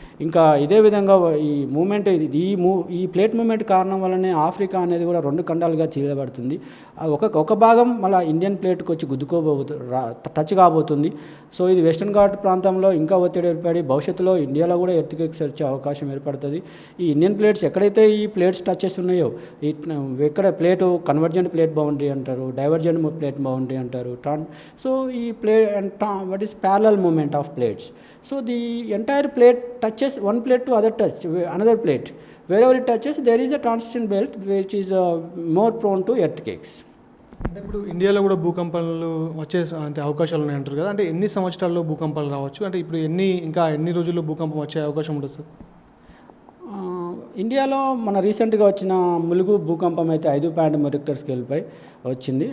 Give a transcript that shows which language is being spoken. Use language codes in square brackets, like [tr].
[te] ఇంకా ఇదే విధంగా ఈ మూమెంట్ ఈ ప్లేట్ మూమెంట్ కారణం వల్లనే ఆఫ్రికా అనేది కూడా 2 ఖండాలుగా చీలబడుతుంది. ఒక భాగం మళ్ళీ ఇండియన్ ప్లేట్కి వచ్చి టచ్ కాబోతుంది. అవుతుంది. సో ఇది వెస్టర్న్ ఘాట్ ప్రాంతంలో ఇంకా ఒత్తిడి ఏర్పడి భవిష్యత్తులో ఇండియాలో కూడా ఎర్త్క్వేక్స్ వచ్చే అవకాశం ఏర్పడుతుంది. ఈ ఇండియన్ ప్లేట్స్ ఎక్కడైతే ఈ ప్లేట్స్ టచెస్ ఉన్నాయో ఎక్కడ ప్లేటు కన్వర్జెంట్ ప్లేట్ బౌండరీ అంటారు, డైవర్జెంట్ ప్లేట్ బౌండరీ అంటారు. [en] So ఈ what is parallel movement of plates. So the entire plate touches one plate to another plate. Wherever it touches, there is a transition belt which is more prone to earthquakes. [te] అంటే ఇప్పుడు ఇండియాలో కూడా భూకంపాలు వచ్చే అంటే అవకాశాలు ఉన్నాయి అంటారు కదా, అంటే ఎన్ని సంవత్సరాల్లో భూకంపాలు రావచ్చు, అంటే ఇప్పుడు ఇంకా ఎన్ని రోజుల్లో భూకంపం వచ్చే అవకాశం ఉంటుంది సార్? ఇండియాలో మన రీసెంట్గా వచ్చిన ములుగు భూకంపం అయితే 5.3 రిక్టర్ స్కేల్పై వచ్చింది.